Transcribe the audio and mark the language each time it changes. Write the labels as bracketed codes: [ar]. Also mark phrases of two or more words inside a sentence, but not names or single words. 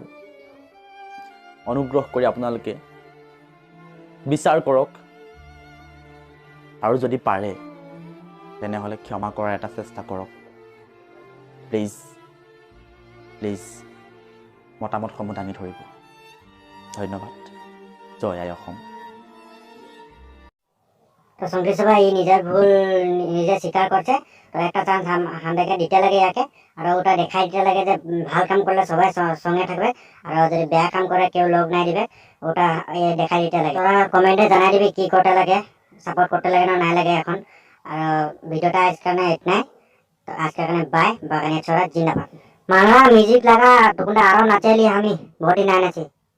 [as] অনুগ্ৰহ কৰি আপোনালোকে বিচাৰ কৰক, আৰু যদি পাৰে তেনেহ'লে ক্ষমা কৰাৰ এটা চেষ্টা কৰক। [en] please please [as] মতামতসমূহ দাঙি ধৰিব। ধন্যবাদ। জয় আই অসম। [bn] তো সংকৃষ্ট ভাই নিজের ভুল নিজে স্বীকার করছে। তো একটা চান্স আমাদেরকে দিতে লাগে ইয়াকে, আর ওটা দেখাই দিতে লাগে যে ভাল কাম করলে সবাই সঙ্গে থাকবে, আর যদি বেয়া কাম করে কেউ লোক নাই দিবে, ওটা দেখাই দিতে লাগে। তোরা কমেন্টে জানাই দিবি কি করতে লাগে, সাপোর্ট করতে লাগে না নাই লাগে এখন। আর ভিডিওটা আজকে নাই, তো আজকে বাই, বাগানে ছোড়া জিন্দাবাদ। মাংলা মিউজিক লাগা তোমরা আরো নাচেলি, আমি ভোটি নাই নাচি।